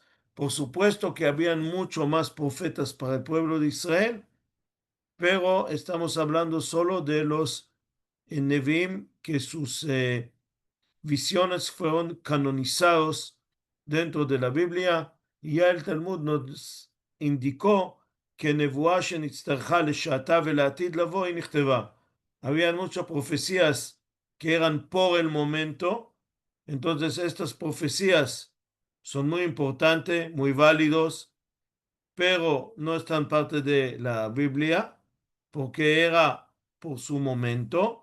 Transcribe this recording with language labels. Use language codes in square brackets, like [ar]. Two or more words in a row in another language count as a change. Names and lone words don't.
[es] Por supuesto que habían mucho más profetas para el pueblo de Israel, pero estamos hablando solo de los Nevi'im, que sus visiones fueron canonizados dentro de la Biblia, y ya el Talmud nos indicó que [he] נבואה שנצטרכה לשעתה ולעתיד לבוא היא נכתבה. [es] Habían muchas profecías que eran por el momento, entonces estas profecías son muy importantes, muy válidos, pero no están parte de la Biblia porque era por su momento.